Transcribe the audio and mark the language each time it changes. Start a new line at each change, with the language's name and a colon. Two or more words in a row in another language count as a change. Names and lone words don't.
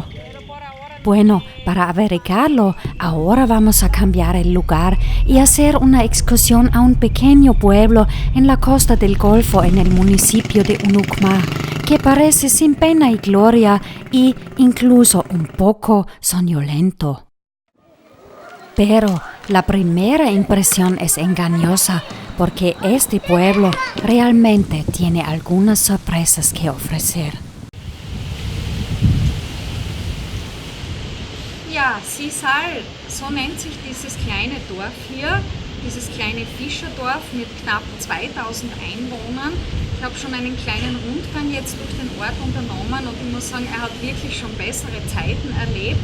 Spanish: Bueno, para averiguarlo, ahora vamos a cambiar el lugar y hacer una excursión a un pequeño pueblo en la costa del Golfo en el municipio de Unucma, que parece sin pena y gloria y incluso un poco soñolento. Pero la primera impresión es engañosa porque este pueblo realmente tiene algunas sorpresas que ofrecer.
German: Ja, Sisal, so nennt sich dieses kleine Dorf hier, dieses kleine Fischerdorf mit knapp 2000 Einwohnern. Ich habe schon einen kleinen Rundgang jetzt durch den Ort unternommen und ich muss sagen, er hat wirklich schon bessere Zeiten erlebt.